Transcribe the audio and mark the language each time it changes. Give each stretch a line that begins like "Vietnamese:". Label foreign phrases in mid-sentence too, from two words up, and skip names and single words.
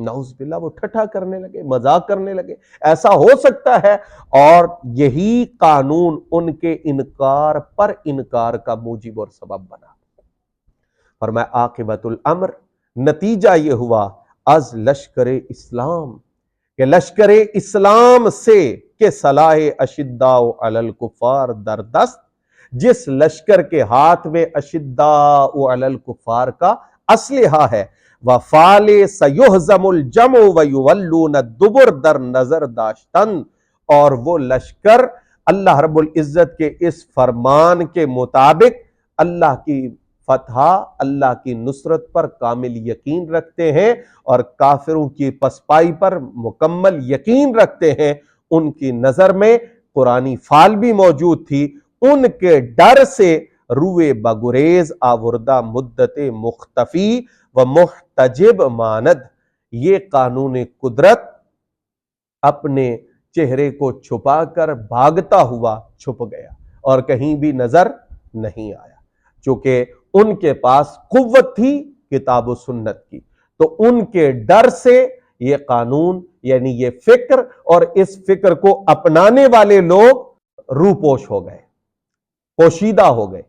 Urdu: نعوذ باللہ، وہ ٹھٹھا کرنے لگے، مذاق کرنے لگے، ایسا ہو سکتا ہے، اور یہی قانون ان کے انکار پر انکار کا موجب اور سبب بنا۔ فرمایا
Persian: عاقبت الامر،
Urdu: نتیجہ یہ ہوا
Persian: از لشکر اسلام،
Urdu: کہ لشکر اسلام سے کہ
Arabic: صلاح اشداء علی
Persian: الکفار در دست،
Urdu: جس لشکر کے ہاتھ میں
Arabic: اشداء علی الکفار
Urdu: کا اسلحہ ہے،
Persian: وفال
Arabic: سیہزم الجمع ویولون الدبر
Persian: در نظر داشتن،
Urdu: اور وہ لشکر اللہ رب العزت کے اس فرمان کے مطابق اللہ کی فتح، اللہ کی نصرت پر کامل یقین رکھتے ہیں اور کافروں کی پسپائی پر مکمل یقین رکھتے ہیں۔ ان کی نظر میں قرآنی فال بھی موجود تھی، ان کے ڈر سے
Persian: روئے بگریز آوردہ مدت مختفی و محتجب ماند۔
Urdu: یہ قانون قدرت اپنے چہرے کو چھپا کر بھاگتا ہوا چھپ گیا اور کہیں بھی نظر نہیں آیا، چونکہ ان کے پاس قوت تھی کتاب و سنت کی، تو ان کے ڈر سے یہ قانون یعنی یہ فکر اور اس فکر کو اپنانے والے لوگ روپوش ہو گئے، پوشیدہ ہو گئے۔